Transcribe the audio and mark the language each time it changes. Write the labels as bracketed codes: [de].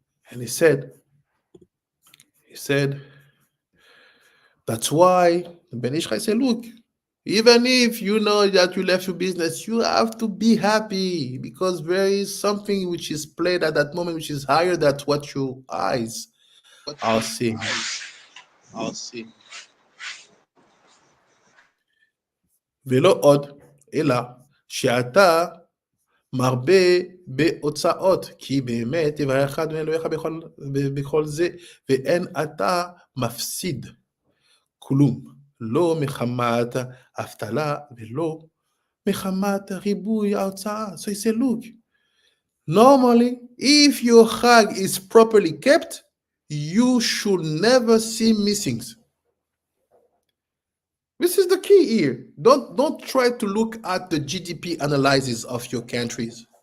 [en] And he said, that's why the Ben Ish Chai said, look, even if you know that you left your business, you have to be happy because there is something which is played at that moment which is higher than what your eyes are seeing. [he] ולא עוד, אלא שאתה מרבה בהוצאות, כי באמת יברך אדוני אלוהיך בכל זה, ואין אתה מפסיד כלום, לא מחמת אבטלה ולא מחמת ריבוי ההוצאה. [en] So he said, look, normally, if your chag is properly kept, you should never see missings. This is the key here. Don't try to look at the GDP analysis of your countries.